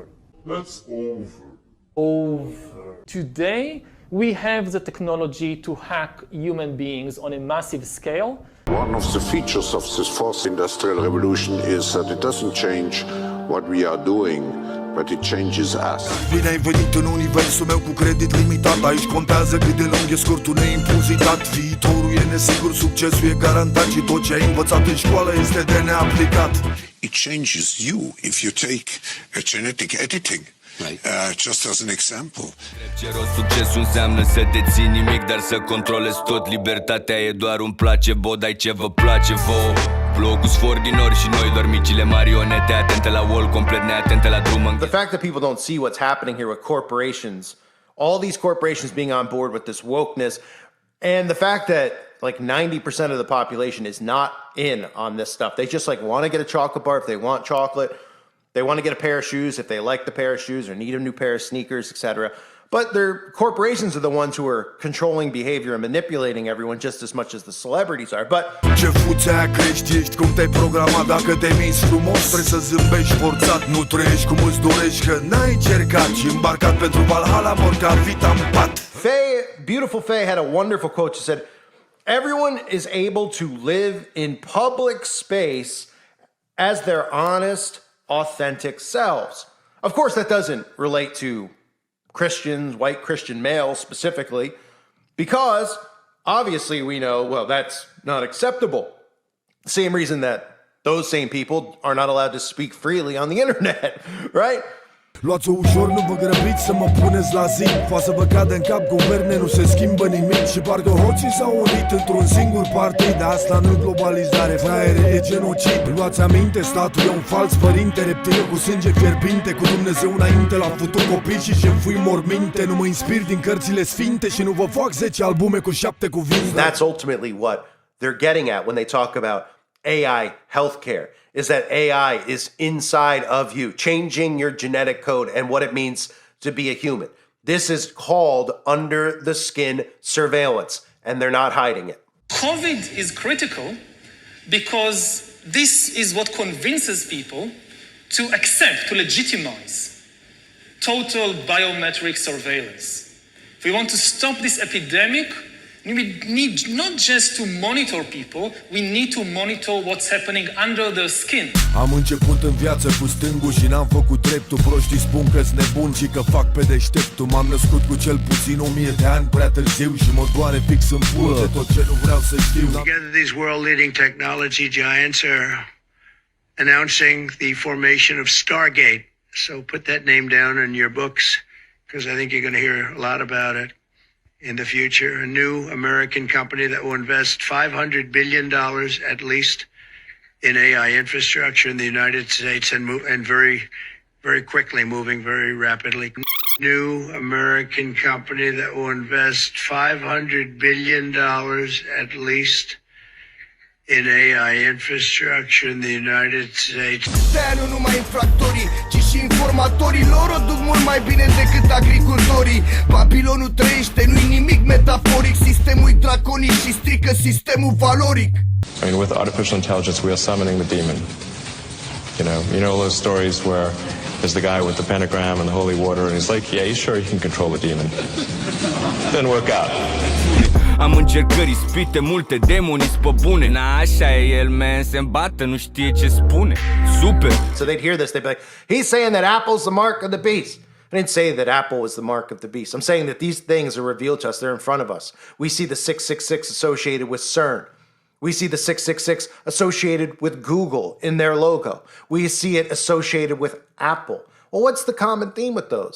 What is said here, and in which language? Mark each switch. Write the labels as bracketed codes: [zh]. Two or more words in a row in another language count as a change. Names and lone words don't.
[en] That's over. Over. Today, we have the technology to hack human beings on a massive scale. One of the features of this fourth industrial revolution is that it doesn't change what we are doing, but it changes us. [ro] Bine ai venit în universul meu cu credit limitat. Aici contează cât de lung e scurtul neimpozitat. Viitorul e nesigur, succesul e garantat și tot ce ai învățat în școală este de neaplicat. [en] It changes you if you take a genetic editing. Just as an example. [ro] Succesul înseamnă să deții nimic, dar să controlezi tot. Libertatea e doar un placebo, dai ce vă place vouă. Blogul sfor din ori și noi doar micile marionete, atente la wall, complet neatente la drum. [en] The fact that people don't see what's happening here with corporations, all these corporations being on board with this wokeness, and the fact that like 90% of the population is not in on this stuff. They just like want to get a chocolate bar if they want chocolate. They want to get a pair of shoes if they like the pair of shoes or need a new pair of sneakers, etc. But their corporations are the ones who are controlling behavior and manipulating everyone just as much as the celebrities are. But [ro] ce fuți aia crești, ești cum te-ai programat. Dacă te minți frumos, trebuie să zâmbești forțat. Nu trăiești cum îți dorești, că n-ai încercat și îmbarcat pentru Valhalla, mor ca vita în pat. [en] Faye, beautiful Faye had a wonderful quote. She said, everyone is able to live in public space as their honest, authentic selves. Of course, that doesn't relate to Christians, white Christian males specifically, because Obviously, we know, well, that's not acceptable. Same reason that those same people are not allowed to speak freely on the internet, right? [ro] Luați-o ușor, nu vă grăbiți să mă puneți la zi. Fa să vă cadă în cap guverne, nu se schimbă nimic. Și parcă hoții s-au unit într-un singur partid. Asta nu-i globalizare, fraiere, e genocid. Luați aminte, statul e un fals părinte, reptile cu sânge fierbinte, cu Dumnezeu înainte l-a futut copii și șefui morminte. Nu mă inspir din cărțile sfinte și nu vă fac 10 albume cu 7 cuvinte. [en] That's ultimately what they're getting at when they talk about AI healthcare, is that AI is inside of you, changing your genetic code and what it means to be a human. This is called under the skin surveillance, and they're not hiding it. COVID is critical because this is what convinces people to accept, to legitimize total biometric surveillance. If we want to stop this epidemic, we need not just to monitor people, we need to monitor what's happening under their skin. [ro] Am început în viață cu stângul și n-am făcut dreptul. Proștii spun că-s nebun și că fac pe deșteptul. M-am născut cu cel puțin 1000 de ani prea târziu și mă doare fix în pulă tot ce nu vreau să știu. [en] Together these world-leading technology giants are announcing the formation of Stargate. So put that name down in your books because I think you're going to hear a lot about it in the future. A new American company that will invest $500 billion at least in AI infrastructure in the United States and very quickly, moving very rapidly. New American company that will invest $500 billion at least in AI infrastructure in the United States. [ro] De-aia nu numai infractorii, ci și informatorii lor o duc mult mai bine decât agricultorii. Babilonul trăiește, nu-i nimic metaforic. Sistemul-i draconic și strică sistemul valoric. [en] I mean, with artificial intelligence, we are summoning the demon. You know those stories where there's the guy with the pentagram and the holy water, and he's like, yeah, he's sure he can control the demon. Didn't work out. [ro] Am încercări ispite, multe demonii pe bune. Na, așa e el, man, se îmbată, nu știe ce spune. Super. [en] So they'd hear this, they'd be like, he's saying that Apple's the mark of the beast. I didn't say that Apple was the mark of the beast. I'm saying that these things are revealed to us, they're in front of us. We see the 666 associated with CERN. We see the 666 associated with Google in their logo. We see it associated with Apple. Well, what's the common theme with those?